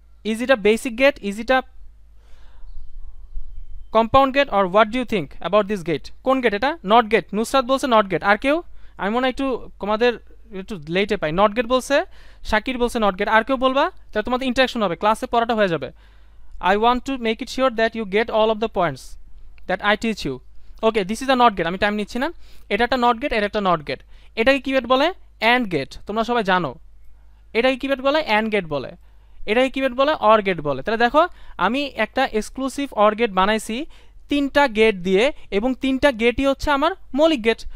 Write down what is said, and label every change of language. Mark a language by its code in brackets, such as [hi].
[en] Is it a basic gate, is it a compound gate, or what do you think about this gate? [bn] কোন gate এটা? Not get. Nusrat বলছে not get. আর কেউ? আমি মনে হয় একটু তোমাদের একটু লেটে পাই। নট গেট বলছে, শাকির বলছে নট গেট। আর কেউ বলবা? তাহলে তোমাদের ইন্টারাকশন হবে, ক্লাসে পড়াটা হয়ে যাবে। [en] I want to make it sure that you get all of the points that I teach you. Okay, this is a not gate. [bn] আমি টাইম নিচ্ছি না। এটা একটা not gate, এটা একটা not gate। এটাকে কি গেট বলে? and gate। তোমরা সবাই জানো এটাকে কি গেট বলে? and gate বলে। এটাকে কি গেট বলে? or gate বলে। তাহলে দেখো আমি একটা এক্সক্লুসিভ or gate বানাইছি তিনটা গেট দিয়ে, এবং তিনটা গেটই হচ্ছে আমার মৌলিক গেট।